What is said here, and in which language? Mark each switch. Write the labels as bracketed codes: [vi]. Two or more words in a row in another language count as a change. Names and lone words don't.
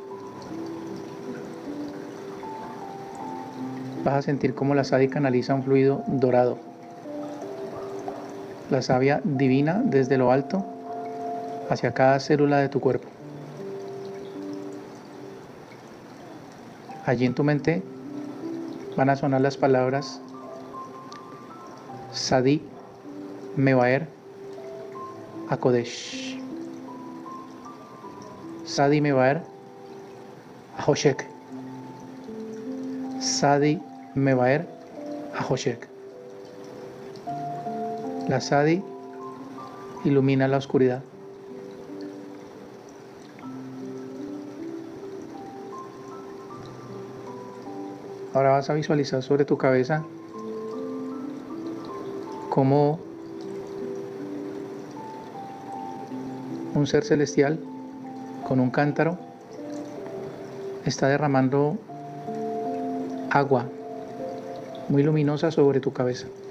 [es] Vas a sentir cómo la Sadik canaliza un fluido dorado. La savia divina desde lo alto hacia cada célula de tu cuerpo. Allí en tu mente van a sonar las palabras Sadi Mevaer HaKodesh. Sadi Mevaer HaHoshek. Sadi Mevaer HaHoshek. La Sadi ilumina la oscuridad. Ahora vas a visualizar sobre tu cabeza cómo un ser celestial con un cántaro está derramando agua muy luminosa sobre tu cabeza.